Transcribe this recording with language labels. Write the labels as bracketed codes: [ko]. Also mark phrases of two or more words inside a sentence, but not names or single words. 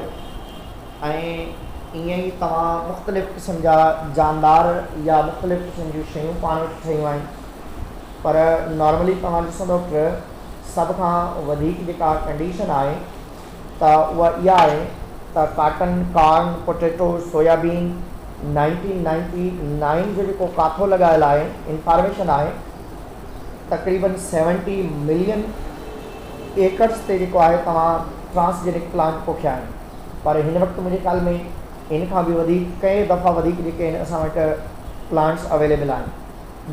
[sd] ऐं ईअं ई तव्हां मुख़्तलिफ़ क़िस्म जा जानदार या मुख़्तलिफ़ क़िस्म जूं शयूं पाण वटि ठहियूं आहिनि, पर नॉर्मली तव्हां ॾिसंदो त सभ खां वधीक जेका कंडीशन आहे त उहा इहा आहे त [en] cotton, corn, potato, soybean [sd] 1999 जो जेको काथो लॻायल आहे इंफॉर्मेशन आहे तक़रीबन 70 [en] million acres [sd] ते जेको आहे तव्हां [en] transgenic plant [sd] पोखिया आहिनि। पर हिन वक़्तु मुंहिंजे ख़्याल में इन खां बि वधीक कई दफ़ा वधीक जेके आहिनि असां वटि [en] plants available [sd] आहिनि।